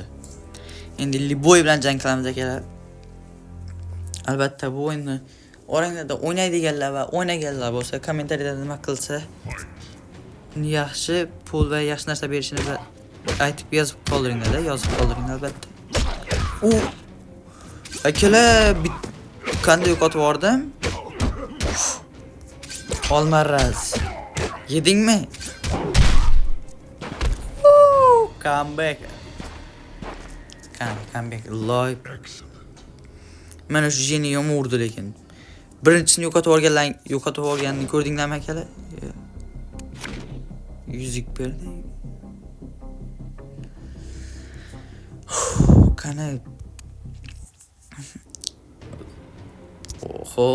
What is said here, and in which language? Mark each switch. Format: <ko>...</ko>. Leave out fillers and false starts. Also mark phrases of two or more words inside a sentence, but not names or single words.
<uz>Endi Liboy bilan jang qilamiz akalar. Albatta bu o'yinni oranglarda o'ynaydiganlar va o'ynaganlar bo'lsa, kommentariyada nima qilsa, yaxshi pul va yaxshi narsa berishini aytib yozib qoldiringlar, albatta. Akalar qanday yo'qotib yubordim? Olmaraz. Yedingmi?</uz> <en>Come back.</en> <uz>Live. Mana shu jeni yomon urdi lekin. Birinchisini yo'qotib olganini ko'rdinglarmi akalar? Yuzik berdi. Qani. Oho.</uz>